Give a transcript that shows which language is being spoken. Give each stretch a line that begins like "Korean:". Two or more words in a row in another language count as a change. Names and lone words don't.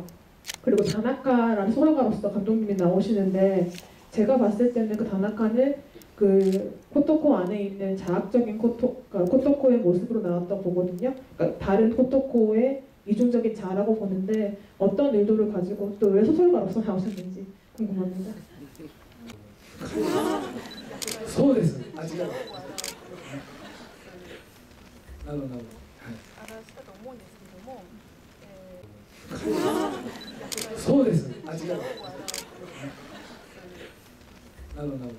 Korean: 그리고 다나카라는 소설가로서 감독님이 나오시는데, 제가 봤을 때는 그 다나카는 그 코토코 안에 있는 자학적인 코토코의 모습으로 나왔다고 보거든요. 그러니까 다른 코토코의 이중적인 자라고 보는데, 어떤 의도를 가지고 또 왜 소설가로서 나오셨는지 궁금합니다.
Japanese: そうです。間違いない。なるほど。はい。したと思うんですけども、そうです。間違いない。なるほど。はい。